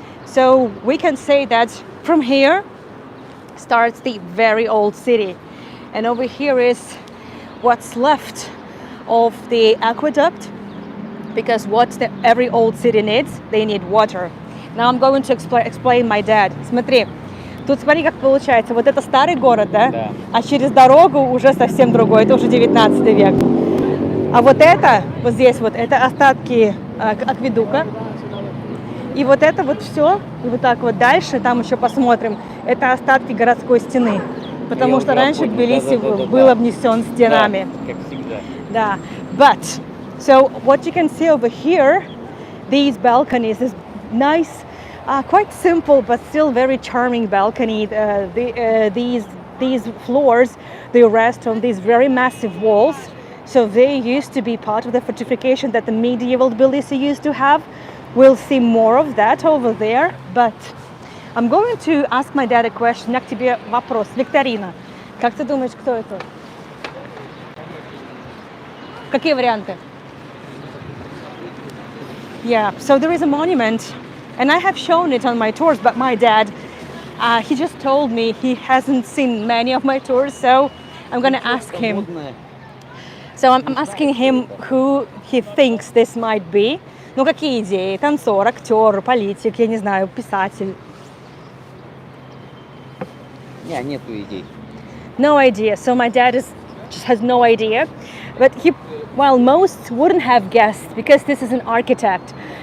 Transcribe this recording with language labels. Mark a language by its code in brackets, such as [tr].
[en] So we can say that from here starts the very old city. And over here is what's left of the aqueduct, because what every old city needs, they need water. Now I'm going to explain my dad. [ru] Смотри, тут смотри, как получается. Вот это старый город, да? Да. А через дорогу уже совсем другой, это уже 19 век. А вот это, вот здесь вот, это остатки акведука. И вот это вот все, и вот так вот дальше, там еще посмотрим, это остатки городской стены. Потому что раньше Тбилиси был обнесен стенами. Да, как всегда. Да. [en] But, so what you can see over here, these balconies, this nice, quite simple but still very charming balcony. These floors, they rest on these very massive walls. So they used to be part of the fortification that the medieval Tbilisi used to have. We'll see more of that over there, but I'm going to ask my dad a question. [ru] У меня к тебе вопрос. Викторина. Как ты думаешь, кто это? Какие варианты? [en] Yeah, so there is a monument, and I have shown it on my tours, but my dad, he just told me he hasn't seen many of my tours, so I'm going to ask him. So I'm asking him who he thinks this might be. [ru] Ну, какие идеи? Танцор, актер, политик, я не знаю, писатель. Нету идей. [en] No idea. So my dad just has no idea. But most wouldn't have guessed because this is an architect.